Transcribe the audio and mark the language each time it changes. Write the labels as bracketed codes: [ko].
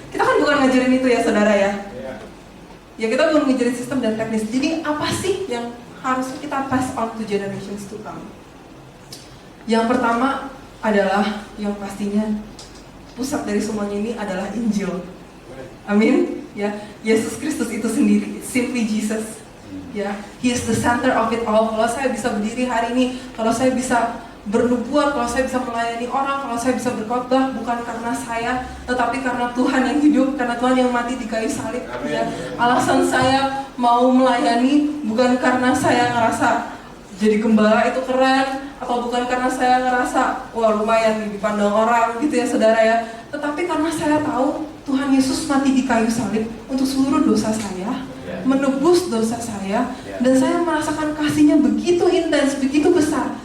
[id] Kita kan bukan ngajarin itu ya saudara ya. Ya kita bukan ngajarin sistem dan teknis. Jadi apa sih yang harus kita [en] pass on to generations to come? [id] Yang pertama adalah yang pastinya pusat dari semuanya ini adalah Injil. Amin. Ya, Yesus Kristus itu sendiri, [en] simply Jesus. [id] Ya, [en] He is the center of it all. [id] Kalau saya bisa berdiri hari ini, kalau saya bisa bernubuat, kalau saya bisa melayani orang, kalau saya bisa berkhotbah, bukan karena saya, tetapi karena Tuhan yang hidup, karena Tuhan yang mati di kayu salib. Ya. Alasan saya mau melayani bukan karena saya ngerasa jadi gembala itu keren, atau bukan karena saya ngerasa wah lumayan nih dipandang orang gitu ya saudara ya, tetapi karena saya tahu Tuhan Yesus mati di kayu salib untuk seluruh dosa saya, menebus dosa saya, dan saya merasakan kasih-Nya begitu intens, begitu besar.